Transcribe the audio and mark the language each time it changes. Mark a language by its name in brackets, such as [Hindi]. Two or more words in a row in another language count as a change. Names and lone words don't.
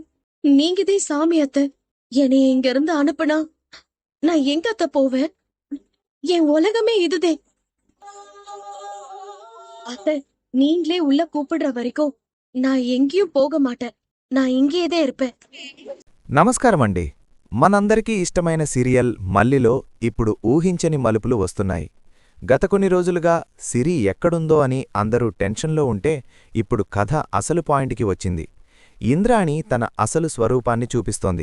[Tamil] நீங்கதே சாமி அத்தை. என்னைய இங்க இருந்து அனுப்புனா நான் எங்க அத்தை போவேன்? என் உலகமே இதுதே. அத்தை, நீங்களே உள்ள கூப்பிடுற வரைக்கும் நான் எங்கேயும் போக மாட்டேன். நான் இங்கேயேதே இருப்பேன். [Telugu] నమస్కారం అండి. మనందరికీ ఇష్టమైన సీరియల్ మల్లిలో ఇప్పుడు ఊహించని మలుపులు వస్తున్నాయి. గత కొన్ని రోజులుగా సిరి ఎక్కడుందో అని అందరూ టెన్షన్లో ఉంటే ఇప్పుడు కథ అసలు పాయింట్కి వచ్చింది. ఇంద్రాణి తన అసలు స్వరూపాన్ని చూపిస్తోంది.